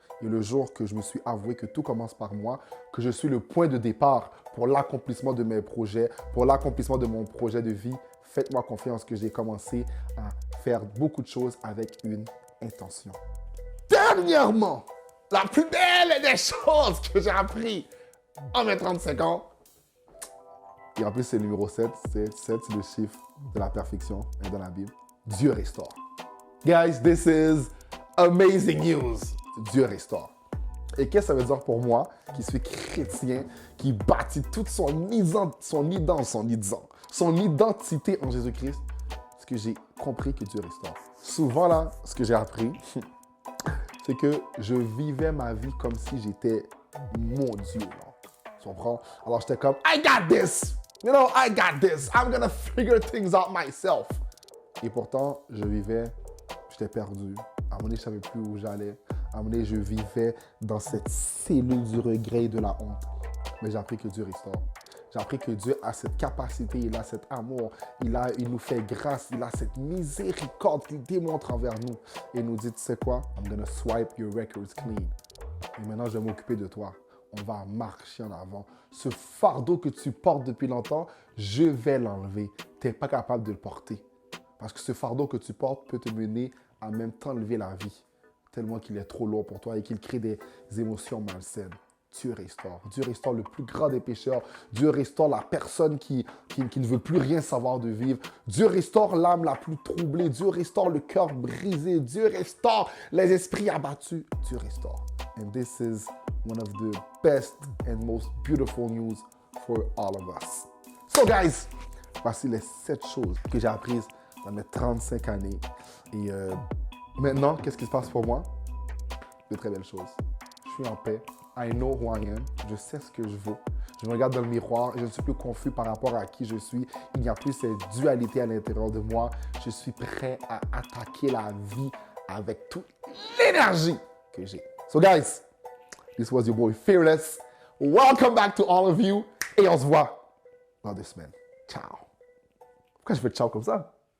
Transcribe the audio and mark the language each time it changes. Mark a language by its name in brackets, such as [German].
[French] Et le jour que je me suis avoué que tout commence par moi, que je suis le point de départ pour l'accomplissement de mes projets, pour l'accomplissement de mon projet de vie, faites-moi confiance que j'ai commencé à faire beaucoup de choses avec une intention. Dernièrement, la plus belle des choses que j'ai appris en mes 35 ans, et en plus c'est le numéro 7, c'est le chiffre de la perfection dans la Bible. Dieu restaure. [English] Guys, this is amazing news. [French] Dieu restaure. Et qu'est-ce que ça veut dire pour moi, qui suis chrétien, qui bâtit toute son identité en Jésus-Christ, c'est que j'ai compris que Dieu restaure. Souvent là, ce que j'ai appris, c'est que je vivais ma vie comme si j'étais mon Dieu. Là. Tu comprends? Alors j'étais comme, [English] I got this! You know, I got this! I'm gonna figure things out myself! [French] Et pourtant, j'étais perdu. À un moment donné, je ne savais plus où j'allais. À un moment donné, je vivais dans cette cellule du regret et de la honte. Mais j'ai appris que Dieu restaure. J'ai appris que Dieu a cette capacité, il a cet amour, il nous fait grâce, il a cette miséricorde qu'il démontre envers nous. Et il nous dit, tu sais quoi? [English] I'm gonna swipe your records clean. [French] Et maintenant, je vais m'occuper de toi. On va marcher en avant. Ce fardeau que tu portes depuis longtemps, je vais l'enlever. Tu n'es pas capable de le porter. Parce que ce fardeau que tu portes peut te mener à même t'enlever la vie, tellement qu'il est trop lourd pour toi et qu'il crée des émotions malsaines. Dieu restaure. Dieu restaure le plus grand des pécheurs. Dieu restaure la personne qui ne veut plus rien savoir de vivre. Dieu restaure l'âme la plus troublée. Dieu restaure le cœur brisé. Dieu restaure les esprits abattus. Dieu restaure. [English] And this is one of the best and most beautiful news for all of us. So guys, [French] voici les 7 choses que j'ai apprises dans mes 35 années. Et maintenant, qu'est-ce qui se passe pour moi? De très belles choses. Je suis en paix. [English] I know who I am. [French] Je sais ce que je vaux. Je me regarde dans le miroir. Je ne suis plus confus par rapport à qui je suis. Il n'y a plus cette dualité à l'intérieur de moi. Je suis prêt à attaquer la vie avec toute l'énergie que j'ai. [English] So guys, this was your boy Fearless. Welcome back to all of you. [French] Et on se voit dans 2 semaines. Ciao. Pourquoi je fais ciao comme ça?